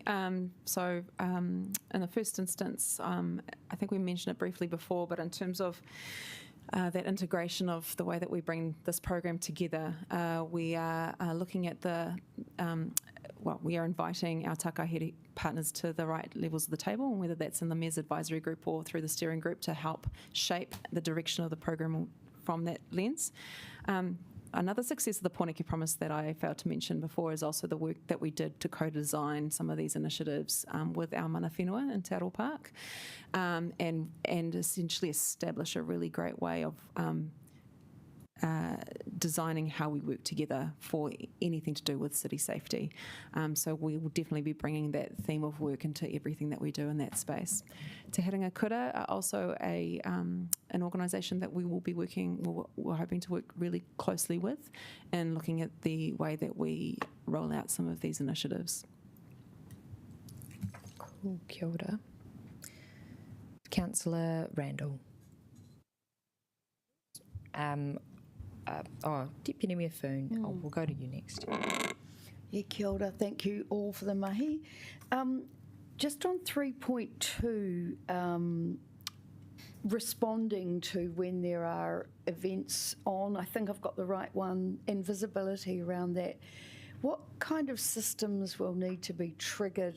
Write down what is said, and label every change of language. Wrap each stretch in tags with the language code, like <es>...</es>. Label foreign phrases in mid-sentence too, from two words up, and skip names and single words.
<en>In the first instance, I think we mentioned it briefly before, but in terms of that integration of the way that we bring this program together, we are looking at we are inviting our Takahere partners to the right levels of the table, and whether that's in the MES advisory group or through the steering group to help shape the direction of the program from that lens. Another success of the Pōneke Promise that I failed to mention before is also the work that we did to co-design some of these initiatives with our</en> <mi>mana whenua</mi> <en>in Te Aro Park, and essentially establish a really great way of designing how we work together for anything to do with city safety. So we will definitely be bringing that theme of work into everything that we do in that space. Te Herenga Kura are also an organisation that we will be we're hoping to work really closely with and looking at the way that we roll out some of these initiatives. Cool,</en> <mi>kia ora.</mi> <en>Councillor Randall. Deputy Mayor Foon, we'll go to you next. Yeah,</en> <mi>kia ora.</mi> <en>Thank you all for the mahi. Just on 3.2, responding to when there are events on, I think I've got the right one, and visibility around that. What kind of systems will need to be triggered?</en>